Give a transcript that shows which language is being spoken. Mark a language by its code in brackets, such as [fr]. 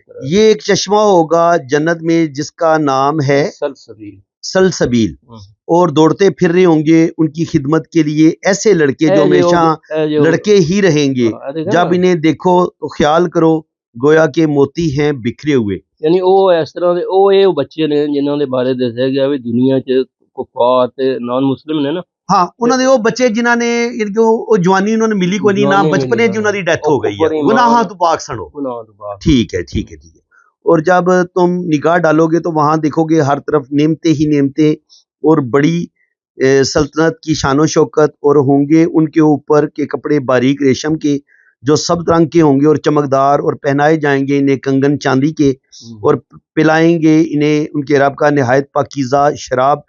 [ur] یہ ایک چشمہ ہوگا جنت میں جس کا نام ہے سلسبیل, اور دوڑتے پھر رہے ہوں گے ان کی خدمت کے لیے ایسے لڑکے جو ہمیشہ لڑکے ہی رہیں گے. جب انہیں دیکھو تو خیال کرو گویا کہ موتی ہیں بکھرے ہوئے. [pa] یعنی او اس طرح دے او بچے نے جنہاں دے بارے دسیا گیا بھی دنیا چ کفار تے نان مسلم نے نا, ہاں انہاں دے او بچے جنہاں نے او جوانی انہوں نے ملی کوئی نہیں, نہ بچپنے جی انہاں دی ڈیتھ ہو گئی ہے, گناہاں تو پاک سنو. [ur] ٹھیک ہے ٹھیک ہے ٹھیک ہے. اور جب تم نگاہ ڈالو گے تو وہاں دیکھو گے ہر طرف نعمتیں ہی نعمتیں اور بڑی سلطنت کی شان و شوکت, اور ہوں گے ان کے اوپر کے کپڑے باریک ریشم کے جو سب رنگ کے ہوں گے اور چمکدار, اور پہنائے جائیں گے انہیں کنگن چاندی کے, اور پلائیں گے انہیں ان کے رب کا نہایت پاکیزہ شراب